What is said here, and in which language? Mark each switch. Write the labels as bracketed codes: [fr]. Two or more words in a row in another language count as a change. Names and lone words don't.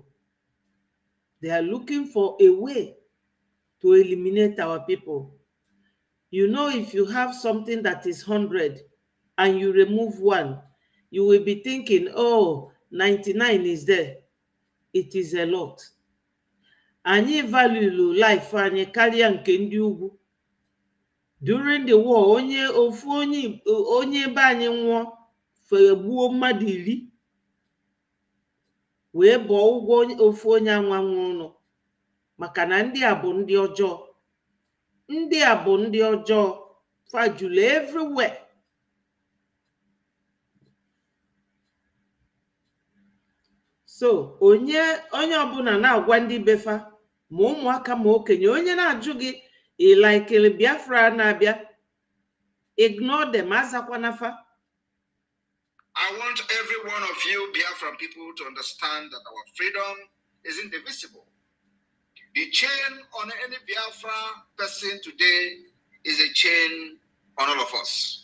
[en] They are looking for a way to eliminate our people. You know, if you have something that is 100 and you remove one, you will be thinking, oh, 99 is there. It is a lot. [ig] Anyị [en] value life [ig] anyị karịa nke ndị ugwu. [en] During the war, [ig] onye be anyị nwụọ fegbuo mmadụ 10 wee bọọ ụgwọ ofu onye anwa nwụrụ maka na ndị a bụ ndị ọjọọ. Ndị a bụ ndị ọjọọ, fajulu everywhere. So onye ọbụla na-agwa ndị befa ma ụmụaka ma okenye, onye na-ajụ gị ịlaikiri Biafra na-abịa, [en] ignore them, azakwanafa. I want every one of you Biafran people to understand that our freedom is indivisible. The chain on any Biafra person today is a chain on all of us.